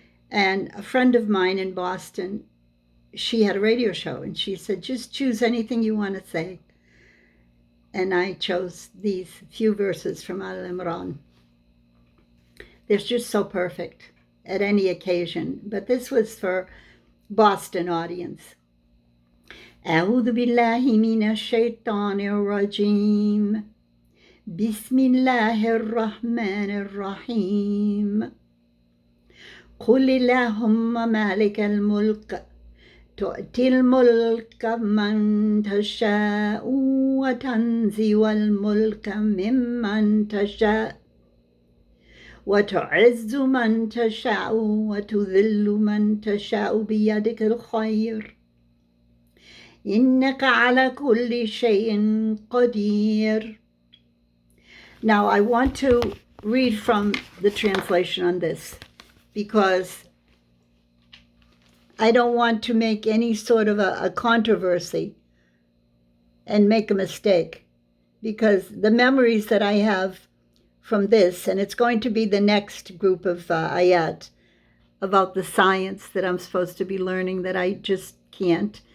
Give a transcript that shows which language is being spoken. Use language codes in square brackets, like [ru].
[en] And a friend of mine in Boston, she had a radio show, and she said, just choose anything you want to say. And I chose these few verses from Al Imran. They're just so perfect at any occasion, but this was for Boston audience. [ar] أعوذ بالله من الشيطان الرجيم بسم الله الرحمن الرحيم قل اللهم مالك الملك تؤتي الملك من تشاء وتنزع الملك ممن تشاء وتعز من تشاء وتذل من تشاء بيدك الخير إنك على كل شيء قدير. [en] Now I want to read from the translation on this because I don't want to make any sort of a controversy and make a mistake, because the memories that I have from this, and it's going to be the next group of ayat about the science that I'm supposed to be learning that I just can't.